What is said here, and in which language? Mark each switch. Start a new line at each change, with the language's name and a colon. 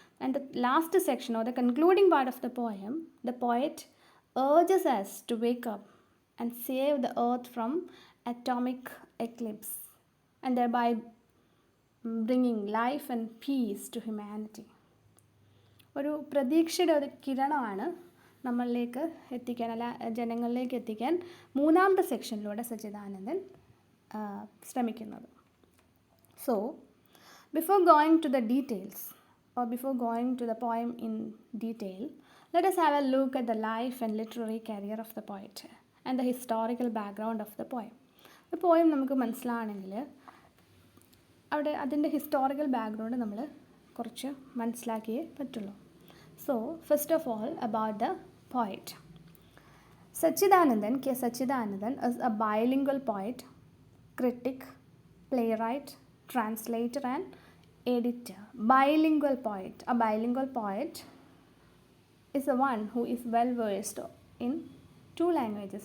English: And the last section, or the concluding part of the poem, the poet urges us to wake up and save the earth from atomic eclipse, and thereby bringing life and peace to humanity.
Malayalam: ഒരു പ്രതീക്ഷയുടെ ഒരു കിരണമാണ് നമ്മളിലേക്ക് എത്തിക്കാൻ, ജനങ്ങളിലേക്ക് എത്തിക്കാൻ മൂന്നാമത്തെ സെക്ഷനിലൂടെ സച്ചിദാനന്ദൻ ശ്രമിക്കുന്നത്.
English: So, before going to the details, or before going to the poem in detail, let us have a look at the life and literary career of the poet and the historical background of the poem. The poem
Malayalam: നമുക്ക് മനസ്സിലാണെങ്കിൽ അവിടെ അതിൻ്റെ historical background നമ്മൾ കുറച്ച് മനസ്സിലാക്കിയേ പറ്റുള്ളൂ.
English: So, first of all, about the poet. Sachidanandan, K. Sachidanandan is a bilingual poet, critic, playwright, translator and editor. Bilingual poet. A bilingual poet is the one who is well versed in two languages.